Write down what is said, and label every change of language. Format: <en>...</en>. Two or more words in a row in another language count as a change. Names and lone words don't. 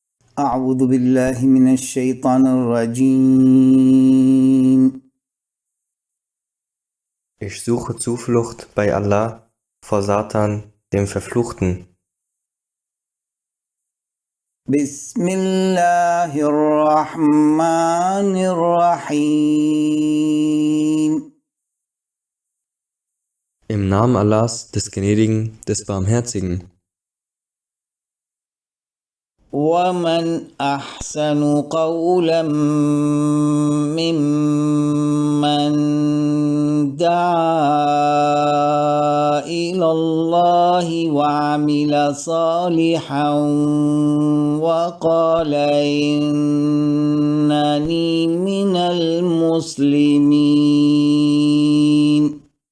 <ar>أعوذ بالله من الشيطان الرجيم.</ar> <de>Ich suche Zuflucht bei Allah vor Satan, dem Verfluchten.</de> <ar>بسم الله الرحمن الرحيم.</ar> <de>Im Namen Allahs, des Gnädigen, des Barmherzigen.</de> <ar>ومن أحسن قولا ممن دعا إلى الله وعمل صالحا وقال إنني من المسلمين.</ar>